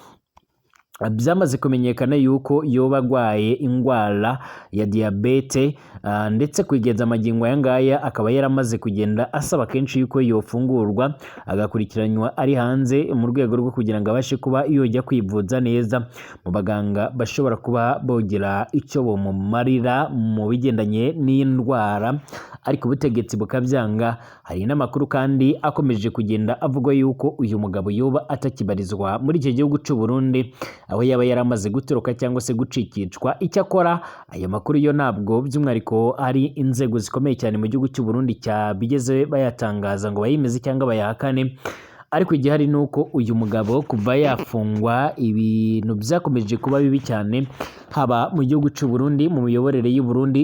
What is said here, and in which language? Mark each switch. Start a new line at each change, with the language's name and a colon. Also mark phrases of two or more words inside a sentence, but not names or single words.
Kinyarwanda: byamaze kumenyekana yuko yoba agwaye indwara ya diabete ndetse kwigeza amagingo aya ngaya akaba yaramaze kugenda asaba kenshi yuko yofungurwa agakurikiranywa ari hanze mu rwego rwo kugira ngo abashe kuba yojya kwivuza neza mu baganga bashobora kuba bogira icyo bomumarira mu bigendanye n'indwara, ariko ubutegetsi bukabyanga. Hari n'amakuru kandi akomeje kugenda avuga yuko uyu mugabo yoba atakibarizwa muri iki gihugu cy'u Burundi, aho yaba yaramaze gutoroka cyangwa se gucikicwa. Icyakora aya makuru yo ntabwo by'umwihariko hari inzego zikomeye cyane mu gihugu cy'u Burundi cyabigeze bayatangaza ngo bayimeze cyangwa bayahakane, ariko igihari ni uko uyu mugabo kuva yafungwa ibintu byakomeje kuba bibi cyane, haba mu gihugu cy'u Burundi mu miyoborere y'u Burundi,